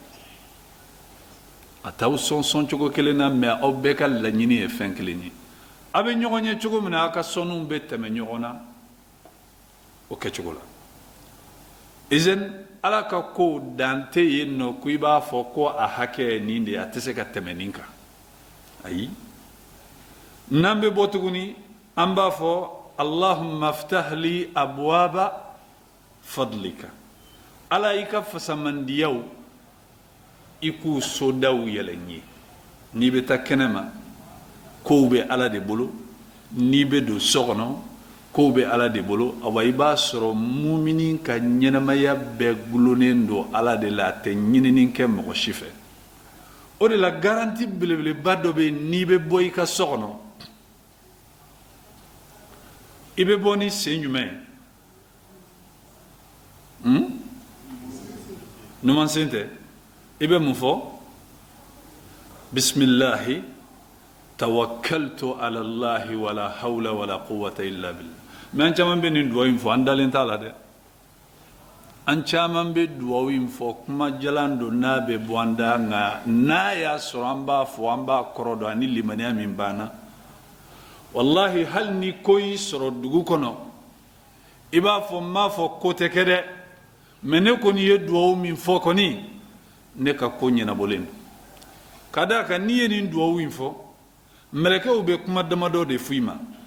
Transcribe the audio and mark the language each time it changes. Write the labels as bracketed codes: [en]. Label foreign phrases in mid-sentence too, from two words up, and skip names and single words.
[bm] a t'aw sɔn cogo kelen na mais aw bɛɛ ka laɲini ye fɛn kelen ye a bɛ ɲɔgɔn ye cogo min na aw ka sɔnniw bɛ tɛmɛ ɲɔgɔn na o kɛcogo la izin ala ka kow dan tɛ yen nɔ ko i b'a fɔ ko a hakɛ ye nin de ye a tɛ se ka tɛmɛ nin kan ayi n'an bɛ bɔ tuguni an b'a fɔ [ar] اللهم افتح لي أبواب فضلك [bm] ala i ka fasamandiyaw i k'u sodaw yɛlɛ n ye n'i bɛ taa kɛnɛma kow bɛ ala de bolo n'i bɛ don so kɔnɔ kow bɛ ala de bolo awa i b'a sɔrɔ mumini ka ɲɛnamaya bɛɛ gulonnen don ala de la a tɛ ɲinini kɛ mɔgɔ si fɛ o de la garanti belebeleba dɔ bɛ yen n'i bɛ bɔ i ka so kɔnɔ i bɛ bɔ ni sen jumɛn ye numansen tɛ i bɛ mun fɔ [ar] بسم الله توكلت على الله ولا حول ولا قوة إلا بالله [bm] mais an caman bɛ nin duwawu in fɔ an dalen t'a la dɛ an caman bɛ duwawu in fɔ kuma jalan don n'a bɛ bɔ an da nka n'a y'a sɔrɔ an b'a fɔ an b'a kɔrɔ dɔn ani limaniya min banna wallahi hali ni ko y'i sɔrɔ dugu kɔnɔ i b'a fɔ n m'a fɔ ko tɛ kɛ dɛ mais ne kɔni ye duwawu min fɔ kɔni ne ka ko ɲɛnabɔlen don ka d'a kan n'i ye nin duwawu in fɔ mɛlɛkɛw bɛ kuma damadɔ de f'i ma